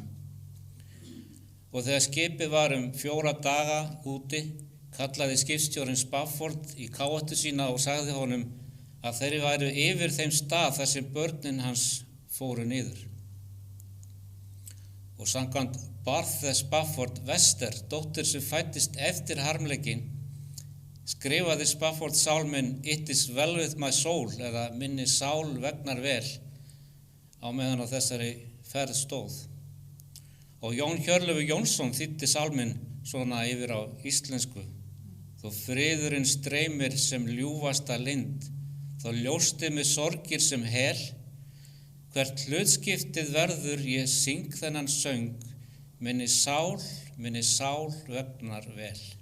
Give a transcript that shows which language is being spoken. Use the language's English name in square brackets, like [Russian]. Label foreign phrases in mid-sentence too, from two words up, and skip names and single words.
[Icelandic] Og þegar skipið var 4 daga úti, kallaði skipstjórinn Spafford í káetu sína og sagði honum að þeir væru yfir þeim stað þar sem börnin hans fóru niður. Og samkvæmt Barthe Spafford Wester, dóttir sem fæddist eftir harmleikinn, skrifaði Spafford sálminn [English] It is well with my soul [Icelandic] eða Minni sál vegnar vel á meðan á þessari ferð stóð. Og Jón Hjörleifur Jónsson þýddi sálminn svona yfir á íslensku: Þó friðurinn streymir sem ljúfasta lind, þá ljósti mig sorgir sem hel, hvert hlutskiptið verður ég syng þennan söng, minni sál vegnar vel.